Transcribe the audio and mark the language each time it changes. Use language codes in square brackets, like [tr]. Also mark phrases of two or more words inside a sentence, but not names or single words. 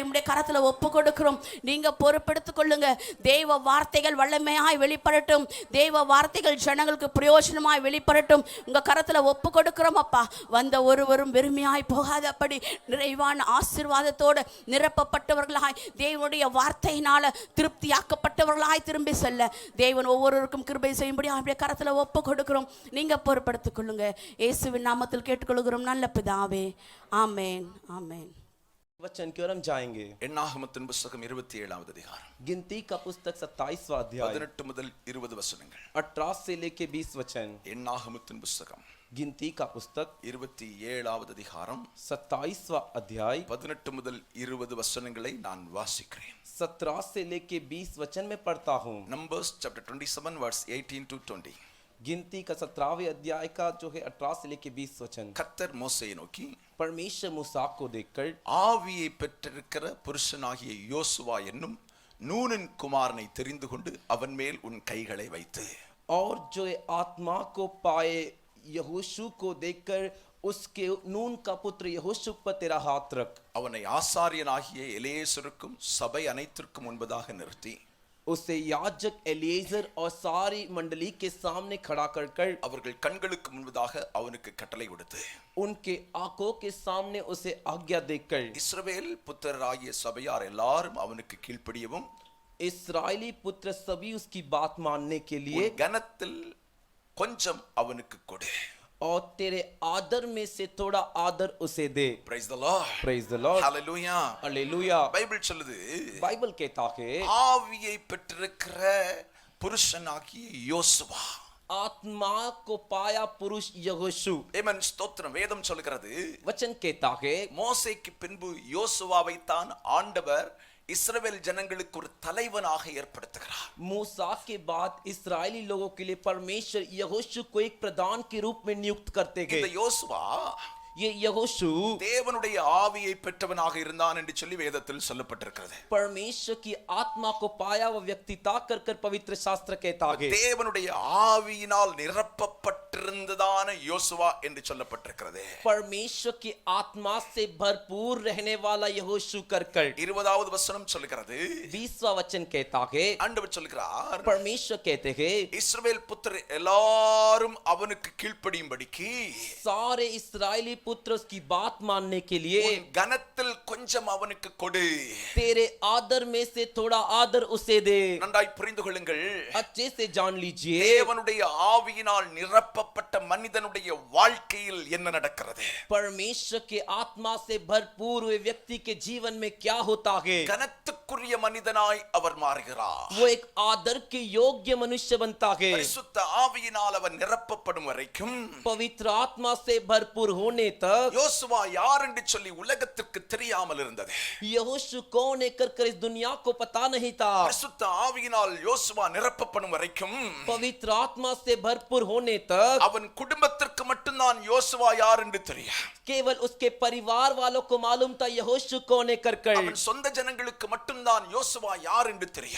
[ta] கரத்துல ஒப்பு கொடுக்கிறோம் நீங்க பொறுப்பெடுத்துக் கொள்ளுங்க தேவ வார்த்தைகள் வல்லமையாய் வெளிப்படட்டும் தேவ வார்த்தைகள் ஜனங்களுக்கு பிரயோஜனமாய் வெளிப்படட்டும் உங்க கரத்துல ஒப்பு கொடுக்கிறோம் அப்பா வந்த ஒருவரும் வெறுமையாய் போகாதபடி நிறைவான ஆசீர்வாதத்தோடு நிரப்பப்பட்டவர்களாய் தேவனுடைய வார்த்தையினால திருப்தியாக்கப்பட்டவர்களாய் திரும்பி செல்ல தேவன் ஒவ்வொருவருக்கும் கிருபை செய்யும்படி அவருடைய கரத்துல ஒப்பு கொடுக்கிறோம் நீங்க பொறுப்பெடுத்துக் கொள்ளுங்க இயேசுவின் நாமத்தில் கேட்டுக்கொள்கிறோம் நல்ல பிதாவே ஆமென் ஆமென் [hi] वचन की ओर हम जाएंगे [ta] என்னாகமத்தின் புத்தகம் 27வது அதிகாரம் [hi] गिनती का पुस्तक 27वां अध्याय [ta] 18 முதல் 20 வசனங்கள் [hi] 18 से लेके 20 वचन [ta] என்னாகமத்தின் புத்தகம் [hi] गिनती का पुस्तक [ta] 27வது அதிகாரம் [hi] 27वां अध्याय [ta] 18 முதல் 20 வசனங்களை நான் வாசிக்கிறேன் [hi] 17 से लेके 20 वचन में पढ़ता हूँ [en] Numbers chapter 27 verse 18 to 20 [hi] गिनती का 17वें अध्याय का जो है 18 से लेके 20 वचन [ta] கர்த்தர் மோசேயை நோக்கி [hi] परमेश्वर मूसा को देखकर [ta] ஆவியை பெற்றிருக்கிற புருஷனாகிய யோசுவா என்னும் நூனின் குமாரனை தெரிந்து கொண்டு அவன் மேல் உன் கைகளை வைத்து [hi] और जो आत्मा को पाए यहोशू को देखकर उसके नून का पुत्र यहोशू पर तेरा हाथ रख। [ta] அவனை ஆசாரியனாகிய எலியேசருக்கும் சபை அனைத்திற்கும் முன்பதாக நிறுத்தி [hi] उसे याजक एलिएजर और सारी मंडली के सामने खड़ा कर [ta] அவர்கள் கண்களுக்கு முன்பதாக அவனுக்கு கட்டளை கொடுத்து [hi] उनके आंखों के सामने उसे आज्ञा देकर [ta] இஸ்ரவேல் புத்திரராகிய சபையார் எல்லாரும் அவனுக்கு கீழ்ப்படியவும் [hi] इस्राएली पुत्र सभी उसकी बात मानने के लिए [ta] உன் கனத்தில் கொஞ்சம் அவனுக்கு கொடு [hi] और तेरे आदर में से थोड़ा आदर उसे दे। [en] Praise the Lord. Praise the Lord. Hallelujah. Hallelujah. [ta] பைபிள் சொல்லுது [hi] बाइबल कहता है [ta] ஆவியை பெற்றிருக்கிற புருஷனாகிய யோசுவா [hi] आत्मा को पाया पुरुष यहोशू। [ta] ஆமென் ஸ்தோத்திரம் வேதம் சொல்கிறது [hi] वचन कहता है [ta] மோசேக்கு பின்பு யோசுவாவை தான் ஆண்டவர் இஸ்ரவேல் ஜனங்களுக்கு ஒரு தலைவனாக ஏற்படுத்துகிறார் [hi] मूसा के बाद इस्राएली लोगों के लिए परमेश्वर यहोशू को एक प्रधान के रूप में नियुक्त करते [ta] இந்த [hi] गए। [ta] யோசுவா [hi] ये यहोशू [ta] தேவனுடைய ஆவியை பெற்றவனாக இருந்தான் என்று சொல்லி வேதத்தில் சொல்லப்பட்டிருக்கிறது [hi] परमेश्वर की आत्मा को पाया वो व्यक्ति था कर पवित्र शास्त्र कहता है [ta] தேவனுடைய ஆவியினால் நிரப்பப்பட்டிருந்ததான யோசுவா என்று சொல்லப்பட்டிருக்கிறது [hi] परमेश्वर की आत्मा से भरपूर रहने वाला यहोशू कर [ta] 20வது வசனம் சொல்கிறது [hi] 20वां वचन कहता है [ta] ஆண்டவர் சொல்கிறார் [hi] परमेश्वर कहते हैं [ta] இஸ்ரவேல் புத்திரர் எல்லாரும் அவனுக்கு கீழ்ப்படியும்படிக்கு [hi] सारे इस्राएली पुत्र उसकी बात मानने के लिए [ta] உன் கனத்தில் கொஞ்சம் அவனுக்கு கொடு [hi] तेरे आदर में से थोड़ा आदर उसे दे। [ta] நன்றாய் புரிந்து கொள்ளுங்கள் [hi] अच्छे से जान लीजिए [ta] தேவனுடைய ஆவியினால் நிரப்பப்பட்ட மனிதனுடைய வாழ்க்கையில் என்ன நடக்கிறது [hi] परमेश्वर के आत्मा से भरपूर हुए व्यक्ति के जीवन में क्या होता है। [ta] கனத்துக்குரிய மனிதனாய் அவர் மாறுகிறார் [hi] वो एक आदर के योग्य मनुष्य बनता है। [ta] பரிசுத்த ஆவியினால் அவன் நிரப்பப்படும் வரைக்கும் [hi] पवित्र आत्मा से भरपूर होने तक [ta] யோசுவா யார் என்று சொல்லி உலகத்திற்கு தெரியாமல் இருந்தது [hi] यहोशू कौन है कर इस दुनिया को पता नहीं था। [ta] பரிசுத்த ஆவியினால் யோசுவா நிரப்பப்படும் வரைக்கும் [hi] पवित्र आत्मा से भरपूर होने तक [ta] அவன் குடும்பத்திற்கு மட்டும்தான் யோசுவா யார் என்று தெரியும் [hi] केवल उसके परिवार वालों को मालूम था यहोशू कौन है कर [ta] அவன் சொந்த ஜனங்களுக்கு மட்டும்தான் யோசுவா யார் என்று தெரியும்